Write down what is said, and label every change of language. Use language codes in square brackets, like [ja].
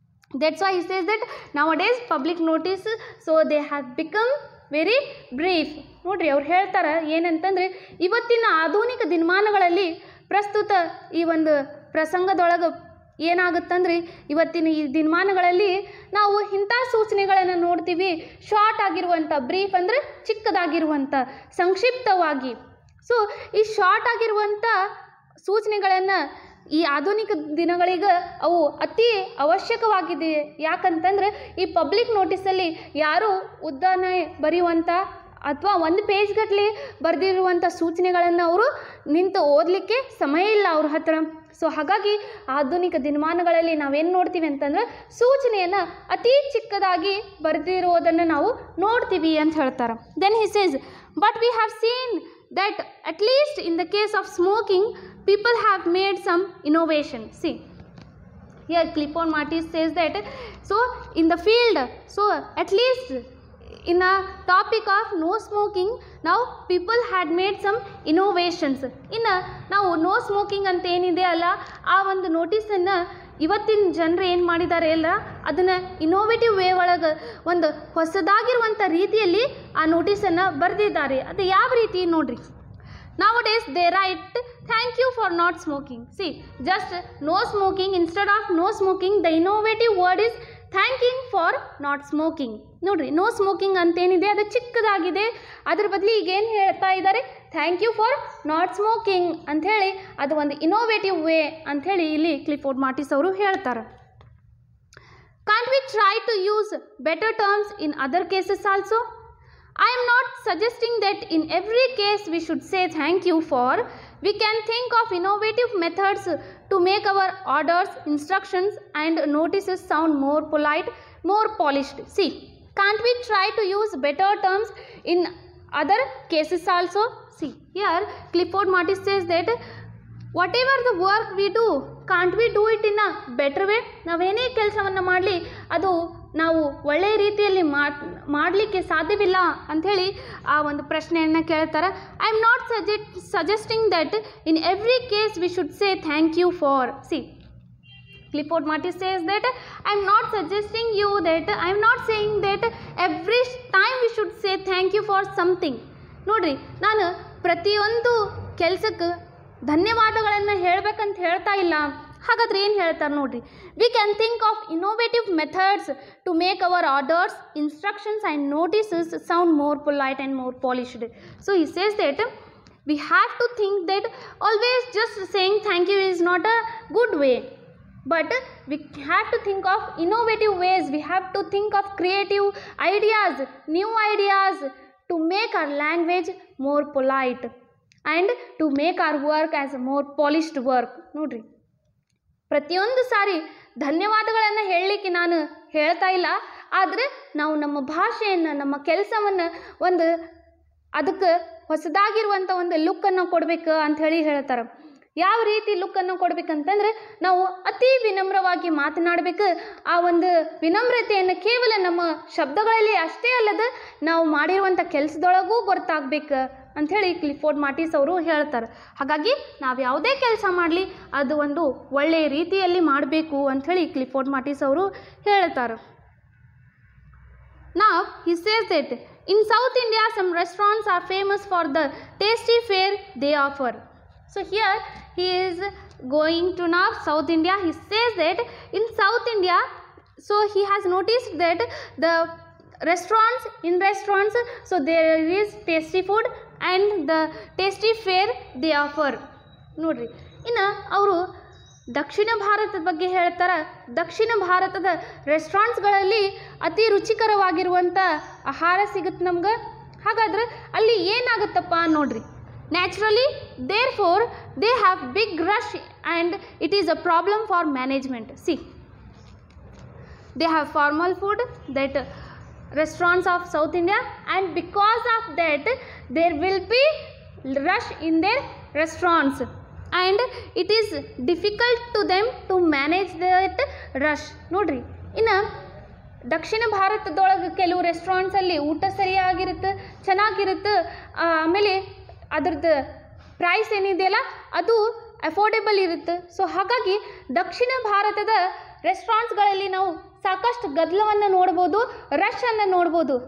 [en] That's why he says that nowadays public notice, so they have become very brief. [kn] ನೋಡ್ರಿ, ಅವ್ರು ಹೇಳ್ತಾರೆ ಏನಂತಂದರೆ, ಇವತ್ತಿನ ಆಧುನಿಕ ದಿನಮಾನಗಳಲ್ಲಿ ಪ್ರಸ್ತುತ ಈ ಒಂದು ಪ್ರಸಂಗದೊಳಗೆ ಏನಾಗುತ್ತಂದ್ರೆ, ಇವತ್ತಿನ ಈ ದಿನಮಾನಗಳಲ್ಲಿ ನಾವು ಇಂಥ ಸೂಚನೆಗಳನ್ನು ನೋಡ್ತೀವಿ, ಶಾರ್ಟ್ ಆಗಿರುವಂಥ, ಬ್ರೀಫ್ ಅಂದರೆ ಚಿಕ್ಕದಾಗಿರುವಂಥ, ಸಂಕ್ಷಿಪ್ತವಾಗಿ. ಸೊ ಈ ಶಾರ್ಟ್ ಆಗಿರುವಂಥ ಸೂಚನೆಗಳನ್ನು ಈ ಆಧುನಿಕ ದಿನಗಳಿಗೆ ಅವು ಅತಿ ಅವಶ್ಯಕವಾಗಿದೆ. ಯಾಕಂತಂದರೆ ಈ ಪಬ್ಲಿಕ್ ನೋಟಿಸಲ್ಲಿ ಯಾರು ಉದ್ದಾನೆ ಬರೆಯುವಂಥ ಅಥವಾ ಒಂದು ಪೇಜ್ ಗಟ್ಟಲೆ ಬರೆದಿರುವಂಥ ಸೂಚನೆಗಳನ್ನು ಅವರು ನಿಂತು ಓದಲಿಕ್ಕೆ ಸಮಯ ಇಲ್ಲ ಅವ್ರ ಹತ್ರ. ಸೊ ಹಾಗಾಗಿ ಆಧುನಿಕ ದಿನಮಾನಗಳಲ್ಲಿ ನಾವೇನು ನೋಡ್ತೀವಿ ಅಂತಂದರೆ, ಸೂಚನೆಯನ್ನು ಅತಿ ಚಿಕ್ಕದಾಗಿ ಬರೆದಿರುವುದನ್ನು ನಾವು ನೋಡ್ತೀವಿ ಅಂತ ಹೇಳ್ತಾರೆ. [en] Then he says, but we have seen that at least in the case of smoking, people have made some innovation. See, here Clifford Martis says that, so in the field, so at least in a topic of no smoking, now people had made some innovations. [kn] ನಾವು no smoking ಅಂತ ಏನಿದೆ ಅಲ್ಲ, ಆ ಒಂದು ನೋಟಿಸನ್ನು ಇವತ್ತಿನ ಜನರು ಏನು ಮಾಡಿದ್ದಾರೆ ಅಲ್ಲ, ಅದನ್ನು ಇನೋವೇಟಿವ್ ವೇ ಒಳಗೆ ಒಂದು ಹೊಸದಾಗಿರುವಂಥ ರೀತಿಯಲ್ಲಿ ಆ ನೋಟಿಸನ್ನು ಬರೆದಿದ್ದಾರೆ. ಅದು ಯಾವ ರೀತಿ ನೋಡ್ರಿ. [en] Nowadays they write, thank you for not smoking. See, just no smoking, instead of no smoking, the innovative word is thanking for not smoking. [kn] ನೋಡ್ರಿ, ನೋ ಸ್ಮೋಕಿಂಗ್ ಅಂತೇನಿದೆ ಅದು ಚಿಕ್ಕದಾಗಿದೆ, ಅದ್ರ ಬದಲು ಈಗೇನು ಹೇಳ್ತಾ ಇದ್ದಾರೆ, [en] thank you for not smoking [kn] ಅಂಥೇಳಿ ಅದು ಒಂದು ಇನೋವೇಟಿವ್ ವೇ ಅಂಥೇಳಿ ಇಲ್ಲಿ ಕ್ಲಿಫೋರ್ಡ್ ಮಾರ್ಟಿಸ್ ಅವರು ಹೇಳ್ತಾರೆ. [en] Can't we try to use better terms in other cases also? I am not suggesting that in every case we should say thank you for. We can think of innovative methods to make our orders, instructions and notices sound more polite, more polished. See, can't we try to use better terms in other cases also. See here Clifford Martis says that whatever the work we do, can't we do it in a better way? [kn] ನಾವೇನೇ ಕೆಲಸವನ್ನು ಮಾಡಲಿ ಅದು ನಾವು ಒಳ್ಳೆಯ ರೀತಿಯಲ್ಲಿ ಮಾಡಲಿಕ್ಕೆ ಸಾಧ್ಯವಿಲ್ಲ ಅಂಥೇಳಿ ಆ ಒಂದು ಪ್ರಶ್ನೆಯನ್ನು ಕೇಳ್ತಾರೆ. [en] I am not suggesting that in every case we should say thank you for. See Clifford Martis says that I am not suggesting you that I am not saying that every time we should say thank you for something. [kn] ನೋಡ್ರಿ, ನಾನು ಪ್ರತಿಯೊಂದು ಕೆಲಸಕ್ಕೆ ಧನ್ಯವಾದಗಳನ್ನು ಹೇಳಬೇಕಂತ ಹೇಳ್ತಾ ಇಲ್ಲ. ಹಾಗಾದ್ರೆ ಏನು ಹೇಳ್ತಾರೆ ನೋಡ್ರಿ, [en] We can think of innovative methods to make our orders, instructions and notices sound more polite and more polished. So he says that we have to think that always just saying thank you is not a good way. But we have to think of innovative ways, we have to think of creative ideas, new ideas to make our language more polite and to make our work as a more polished work. [kn] ನೋಡ್ರಿ, ಪ್ರತಿಯೊಂದು ಸಾರಿ ಧನ್ಯವಾದಗಳನ್ನು ಹೇಳಲಿಕ್ಕೆ ನಾನು ಹೇಳ್ತಾ ಇಲ್ಲ, ಆದರೆ ನಾವು ನಮ್ಮ ಭಾಷೆಯನ್ನು, ನಮ್ಮ ಕೆಲಸವನ್ನು ಒಂದು ಅದಕ್ಕೆ ಹೊಸದಾಗಿರುವಂಥ ಒಂದು ಲುಕ್ಕನ್ನು ಕೊಡಬೇಕು ಅಂಥೇಳಿ ಹೇಳ್ತಾರೆ. ಯಾವ ರೀತಿ ಲುಕ್ಕನ್ನು ಕೊಡಬೇಕಂತಂದರೆ ನಾವು ಅತಿ ವಿನಮ್ರವಾಗಿ ಮಾತನಾಡಬೇಕು. ಆ ಒಂದು ವಿನಮ್ರತೆಯನ್ನು ಕೇವಲ ನಮ್ಮ ಶಬ್ದಗಳಲ್ಲಿ ಅಷ್ಟೇ ಅಲ್ಲದೆ ನಾವು ಮಾಡಿರುವಂಥ ಕೆಲಸದೊಳಗೂ ಗೊತ್ತಾಗಬೇಕು ಅಂಥೇಳಿ ಕ್ಲಿಫೋರ್ಡ್ ಮಾರ್ಟಿಸ್ ಅವರು ಹೇಳ್ತಾರೆ. ಹಾಗಾಗಿ ನಾವು ಯಾವುದೇ ಕೆಲಸ ಮಾಡಲಿ ಅದು ಒಂದು ಒಳ್ಳೆಯ ರೀತಿಯಲ್ಲಿ ಮಾಡಬೇಕು ಅಂಥೇಳಿ ಕ್ಲಿಫೋರ್ಡ್ ಮಾರ್ಟಿಸ್ ಅವರು ಹೇಳ್ತಾರೆ. [en] Now he says that in South India some restaurants are famous for the tasty fare they offer. So here he is going to now South India. He says that in South India, so he has noticed that the restaurants, so there is tasty food and the tasty fare they offer. [kn] ನೋಡ್ರಿ, ಇನ್ನು ಅವರು ದಕ್ಷಿಣ ಭಾರತದ ಬಗ್ಗೆ ಹೇಳ್ತಾರೆ. ದಕ್ಷಿಣ ಭಾರತದ ರೆಸ್ಟೋರೆಂಟ್ಸ್ಗಳಲ್ಲಿ ಅತಿ ರುಚಿಕರವಾಗಿರುವಂಥ ಆಹಾರ ಸಿಗುತ್ತೆ ನಮ್ಗೆ. ಹಾಗಾದ್ರೆ ಅಲ್ಲಿ ಏನಾಗುತ್ತಪ್ಪ ನೋಡ್ರಿ, [en] naturally therefore they have big rush and it is a problem for management. See, they have formal food, that restaurants of South India, and because of that there will be rush in their restaurants and it is difficult to them to manage that rush. [kn] ನೋಡ್ರಿ, ಇನ್ನು ದಕ್ಷಿಣ ಭಾರತದೊಳಗೆ ಕೆಲವು ರೆಸ್ಟೋರೆಂಟ್ಸಲ್ಲಿ ಊಟ ಸರಿಯಾಗಿರುತ್ತೆ, ಚೆನ್ನಾಗಿರುತ್ತೆ, ಆಮೇಲೆ ಅದರದ್ದು price ಏನಿದೆಯಲ್ಲ ಅದು affordable ಇರುತ್ತೆ. ಸೊ ಹಾಗಾಗಿ ದಕ್ಷಿಣ ಭಾರತದ ರೆಸ್ಟೋರೆಂಟ್ಸ್ಗಳಲ್ಲಿ ನಾವು ಸಾಕಷ್ಟು ಗದ್ದಲವನ್ನು ನೋಡ್ಬೋದು, ರಶನ್ನು ನೋಡ್ಬೋದು.